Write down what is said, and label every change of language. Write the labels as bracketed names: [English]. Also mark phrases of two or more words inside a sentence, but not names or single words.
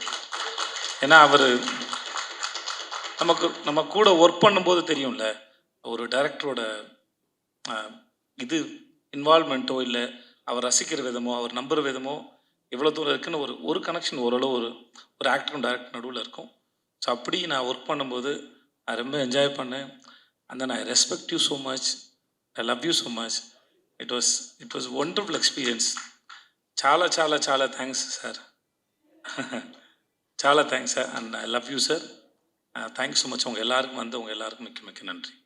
[Tamil] ஏன்னா அவர் நம்ம கூட ஒர்க் பண்ணும்போது தெரியும்ல, ஒரு டைரக்டரோட இது இன்வால்மெண்ட்டோ இல்லை அவர் ரசிக்கிற விதமோ அவர் நம்புகிற விதமோ எவ்வளோ தூரம் இருக்குன்னு ஒரு ஒரு கனெக்ஷன் ஓரளவு ஒரு ஆக்டரும் டைரக்டர் நடுவில் இருக்கும். ஸோ அப்படி நான் ஒர்க் பண்ணும்போது நான் ரொம்ப என்ஜாய் பண்ணேன். [English] And then I respect you so much, I love you so much. It was wonderful experience. [Telugu] చాలా చాలా చాలా థ్యాంక్స్ సార్. [English] చాలా thanks sir. And I love you sir. Thanks so much. [Tamil] உங்கள் எல்லாருக்கும் மிக்க மிக்க நன்றி.